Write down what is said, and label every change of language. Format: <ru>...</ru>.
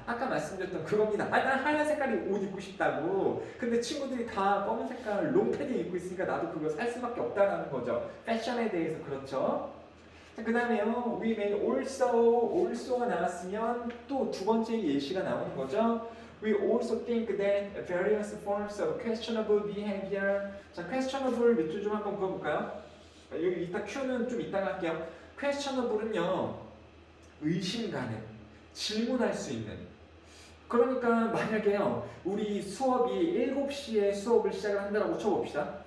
<ko>아까 말씀드렸던 그겁니다. 난 하얀 색깔이 옷 입고 싶다고. 근데 친구들이 다 검은 색깔 롱패딩 입고 있으니까 나도 그거 살 수밖에 없다라는 거죠. 패션에 대해서 그렇죠. 그 다음에요.</ko> <en>We may also</en> <ko>가 나왔으면 또 두 번째 예시가 나오는 거죠.</ko> <en>We also think that various forms of questionable behavior.</en> <ko>자, questionable 밑줄 좀 한번 그어볼까요? 여기 이따 Q는 좀 이따가 할게요. questionable은요, 의심 가는, 질문할 수 있는. 그러니까 만약에요, 우리 수업이 7시에 수업을 시작을 한다고 쳐봅시다.</ko>